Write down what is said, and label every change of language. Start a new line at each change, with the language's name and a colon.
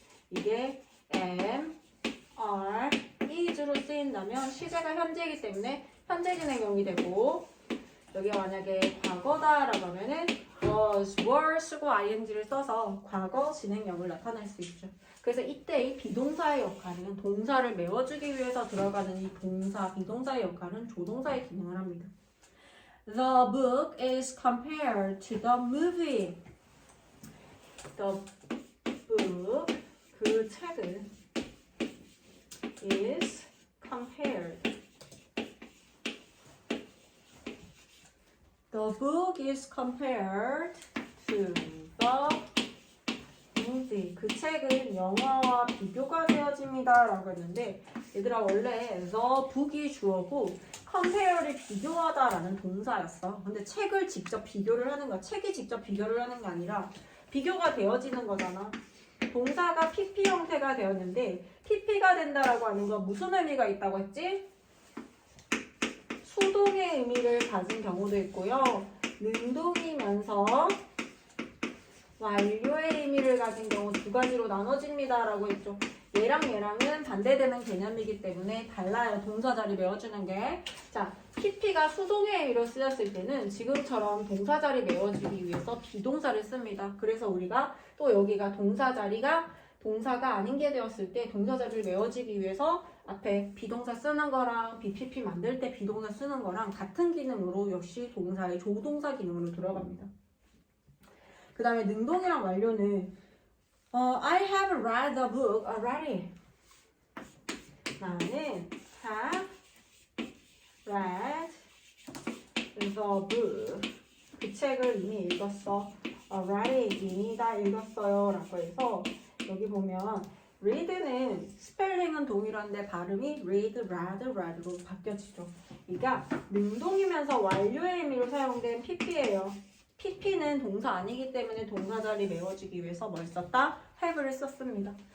Korean: 이게 am, are, is로 쓰인다면 시제가 현재이기 때문에 현재 진행형이 되고 여기가 만약에 과거다라고 하면은 was, were 쓰고 ing를 써서 과거 진행형을 나타낼 수 있죠. 그래서 이때 이 비동사의 역할은 동사를 메워주기 위해서 들어가는 이 동사, 비동사의 역할은 조동사의 기능을 합니다.
English: The book is compared to the movie. The book,
Korean: 그 책은
English: is compared. The book is compared to the movie.
Korean: 그 책은 영화와 비교가 되어집니다 라고 했는데 얘들아 원래 the book이 주어고 compare이 비교하다 라는 동사였어. 근데 책을 직접 비교를 하는 거야. 책이 직접 비교를 하는 게 아니라 비교가 되어지는 거잖아. 동사가 PP 형태가 되었는데 PP가 된다라고 하는 건 무슨 의미가 있다고 했지? 수동의 의미를 가진 경우도 있고요. 능동이면서 완료의 의미를 가진 경우 두 가지로 나눠집니다 라고 했죠. 얘랑은 반대되는 개념이기 때문에 달라요. 동사 자리 메워주는 게. 자, PP가 수동의 의미로 쓰였을 때는 지금처럼 동사 자리 메워주기 위해서 비동사를 씁니다. 그래서 우리가 또 여기가 동사 자리가 동사가 아닌 게 되었을 때 동사 자리를 메워주기 위해서 앞에 비동사 쓰는 거랑 BPP 만들 때 비동사 쓰는 거랑 같은 기능으로 역시 동사의 조동사 기능으로 들어갑니다. 그 다음에 능동이랑 완료는
English: I have read the book already.
Korean: 나는
English: have read the book.
Korean: 그 책을 이미 읽었어. already 이미 다 읽었어요 라고 해서 여기 보면 read는 스펠링은 동일한데 발음이 read, read로 바뀌어지죠. 그러니까 능동이면서 완료의 의미로 사용된 PP예요. PP는 동사 아니기 때문에 동사 자리 메워주기 위해서 뭘 썼다? have를 썼습니다.